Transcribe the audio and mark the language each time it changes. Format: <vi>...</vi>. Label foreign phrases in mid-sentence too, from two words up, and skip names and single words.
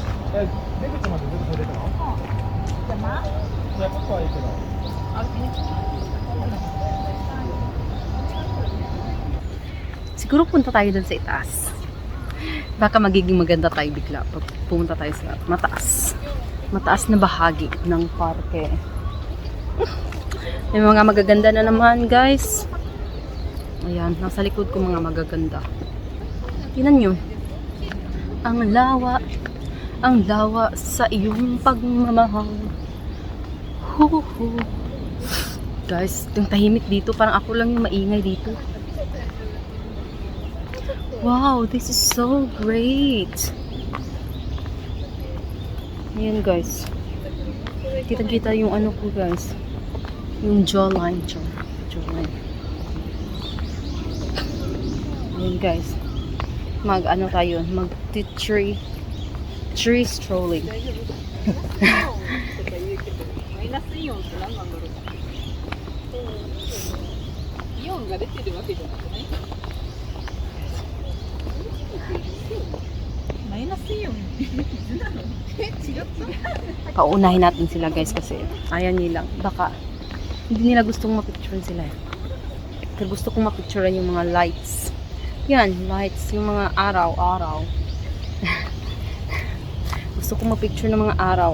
<ja>出口まで全部取れたの？いや、僕はいいけど。</ja> <tl>Siguro punta tayo dun sa itaas. Baka magiging maganda tayo bigla pag pumunta tayo sa mataas. Mataas na bahagi ng parke. May mga magaganda na naman, guys. Ayan, nasa likod ko mga magaganda. Tingnan nyo. Ang lawa sa iyong pagmamahal. Huhu. Guys, yung tahimik dito, parang ako lang yung maingay dito.</tl> <en>Wow, this is so great.</en> <tl>Ayan, guys. Kita-kita yung ano ko, guys. Yung jawline. Jawline. Ayan, guys. Mag-ano tayo, mag-tree strolling.</tl> <ja>Minus イオンって何なんだろう。イオンが出てるわけじゃなくない？マイナスイオン違った？</ja> <tl>Paunahin natin sila, guys, kasi ayaw nilang. Baka hindi nila gustong mapicturean sila. Pero gusto kong mapicturean yung mga lights. Yan, lights, yung mga araw-araw. Gusto kong mapicture ng mga araw.</tl>